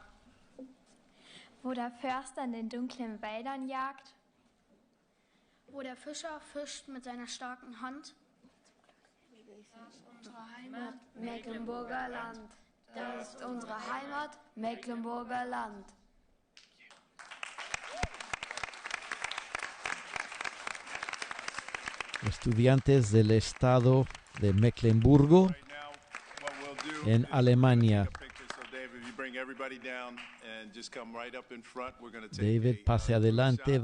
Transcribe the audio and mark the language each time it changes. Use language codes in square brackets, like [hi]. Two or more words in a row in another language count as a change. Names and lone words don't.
[de] Wo der Förster in den dunklen Wäldern jagt. wo der Fischer fischt mit seiner starken Hand. Das ist unsere Heimat, Mecklenburger Land. Das ist unsere Heimat, Mecklenburger Land. [es] Estudiantes del estado de Mecklemburgo en Alemania. David, pase adelante.